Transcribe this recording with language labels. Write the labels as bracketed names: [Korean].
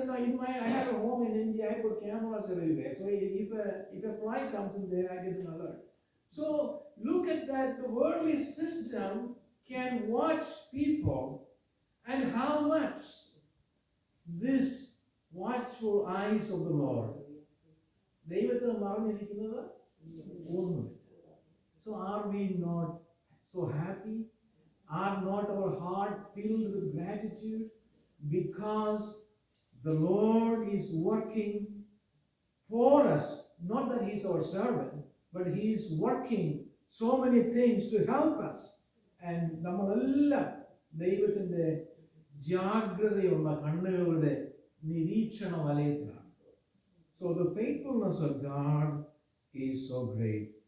[English] I have a home in India. I put cameras everywhere. So if a fly comes in there, I get an alert. So look at that. The worldly system can watch people, and how much this watchful eyes of the Lord. [Malayalam] ദൈവത്തിന് മറഞ്ഞിരിക്കുന്നത് ഒന്നുമില്ല. [English] So are we not so happy? Are not our heart filled with gratitude because the Lord is working for us? Not that He's our servant, but He is working so many things to help us. And [Malayalam] നമ്മളെല്ലാം ദൈവത്തിന്റെ ജാഗ്രതയുള്ള കണ്ണുകളുടെ നിരീക്ഷണ വലയത്തിലാണ്. [English] So the faithfulness of God is so great.